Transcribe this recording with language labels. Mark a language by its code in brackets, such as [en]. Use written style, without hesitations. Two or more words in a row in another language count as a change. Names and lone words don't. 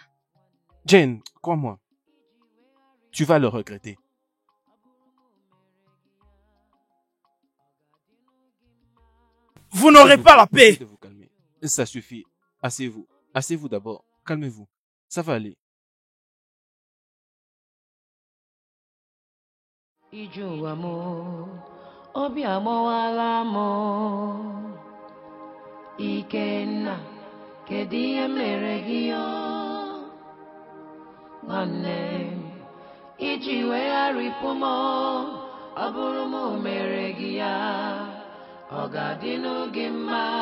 [fr] Jane, crois-moi. Tu vas le regretter. Vous n'aurez pas la paix. Essayez de vous calmer. Ça suffit. Asseyez-vous. Asseyez-vous d'abord. Calmez-vous. Ça va aller. [ig] Ije ụwa m, obi agbawala m. Ikenna, kedu ihe mere gị o? Nwanne m, iji wegharịpụ m, ọ bụrụ m mere gị ya, ọ ga-adịnụ gị mma.